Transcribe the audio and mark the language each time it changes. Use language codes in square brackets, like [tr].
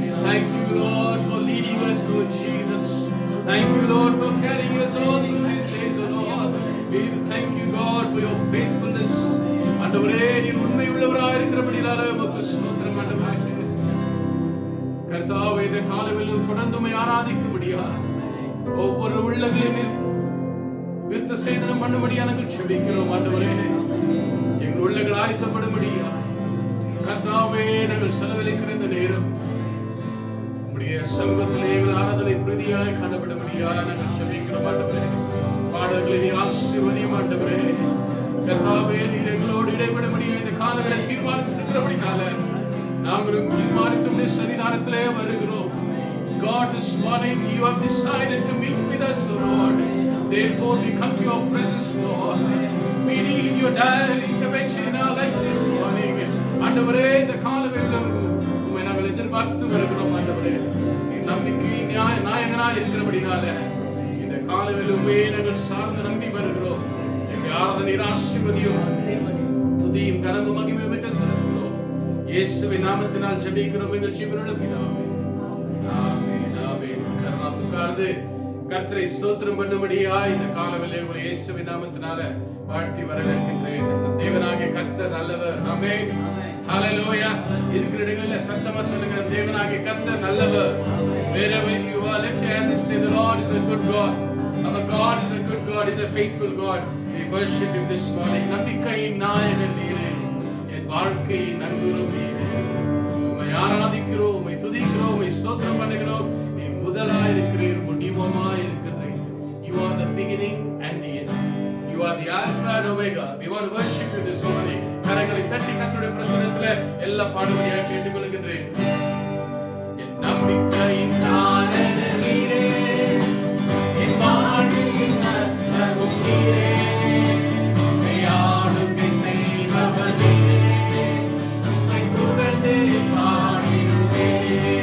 [en] Thank you, Lord, for leading us, Lord Jesus. Thank you, Lord, for carrying us all through these days, O Lord. We thank you, God, for your faithfulness. [ta] ஆண்டவரே, நீர் உண்மை உள்ளவராக இருக்கிறபடியால் உமக்கு ஸ்தோத்திரம் ஆண்டவரே. கர்த்தாவே, இந்த காலவெளியில் தொடர்ந்து உம்மை ஆராதிக்கும்படியா ஒவ்வொரு உள்ளங்களையும் நீர் விருத்த சேதனம் பண்ணும்படியா நாங்கள் ஜெபிக்கிறோம் ஆண்டவரே. எங்கள் உள்ளங்கள் ஆயத்தப்படும்படியா கர்த்தாவே, நாங்கள் செலவழிக்கிற இந்த நேரம் உம்முடைய சமூகத்திலே எங்கள் ஆராதனை பிரதியாய் காணப்படும்படியா நாங்கள் ஜெபிக்கிறோம் ஆண்டவரே. பாடல்களை நீர் ஆசீர்வதியும் ஆண்டவரே. கர்த்தாவே, நீர் எங்களோடு இடைபடும்படியா இந்த காலங்களை தீர்மானித்திருக்கிறபடினால நாங்களும் தீர்மானித்து உம்முடைய சன்னிதானத்திலே வருகிறோம். [en] God, this morning you have decided to meet with us, O Lord. Therefore we come to your presence, Lord. We need your direct intervention in our lives this morning. [ta] ஆண்டவரே, இந்த காலவெளியிலும் உம்மை நாங்கள் எதிர்பார்த்து வருகிறோம் ஆண்டவரே. நீ நம்பிக்கை நாயகனாய் இருக்கிறபடினால இந்த காலவெளியிலுமே நாங்கள் சார்ந்து நம்பி வருகிறோம். எங்கள் ஆராதனை ஆசீர்வதியும் துதியும் கனமும் மகிமையும் மிக செலுத்துகிறோம். இயேசுவின் நாமத்தினால் ஜெபிக்கிறோம் எங்கள் ஜீவனுள்ள பிதாவே. ஆமென் ஆமென். கர்த்தர் உட்கார்ந்து கர்த்தரை ஸ்தோத்திரம் பண்ணும்படியா இந்த காலவெளியிலே உங்களை இயேசுவின் நாமத்தினால வாழ்த்தி வரவேற்கின்றேன். தேவனாகிய கர்த்தர் நல்லவர். ஆமென். ஹalleluya. இருக்கிற இடங்களில் சத்தமா சொல்லுங்க, தேவனாகிய கர்த்தர் நல்லவர். [en] Wherever you are, lift your hands and say, the Lord is a good God. Our God is a good God, is a faithful God. We worship Him this morning. [ta] நம்பிக்கையின் நாயகன் நீரே, என் வாழ்க்கையின் நங்கூரம் நீரே. உம்மை ஆராதிக்கிறோம், உம்மை துதிக்கிறோம், உம்மை ஸ்தோத்திரம் பண்ணுகிறோம். நீ முதலாய் இருக்கிறீர், முடிவுமாய் இருக்கிறீர். [en] You are the beginning and the end. You are the Alpha and Omega. We want to worship you this morning. [ta] கரங்களை தட்டி கர்த்தருடைய பிரசன்னத்திலே எல்லா பாடுபடியாக கேட்டுக்கொள்கின்றேன். என் நம்பிக்கையின் நாயகன் நீரே, என் வாழ்வின் அர்த்தமும் நீரே, உம்மை ஆளுகை செய்பவர் நீரே, உம்மை புகழ்ந்து பாடிடுவேன்.